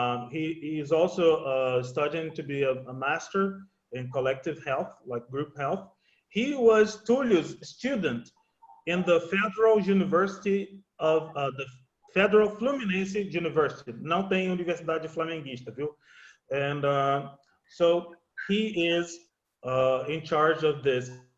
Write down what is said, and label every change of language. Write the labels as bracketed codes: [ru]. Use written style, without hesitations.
[en] He is also studying to be a master in collective health, like group health. He was Túlio's student in the Federal University of the Federal Fluminense University. [pt] Não tem Universidade Flamenguista, viu? [en] And so he is in charge of this.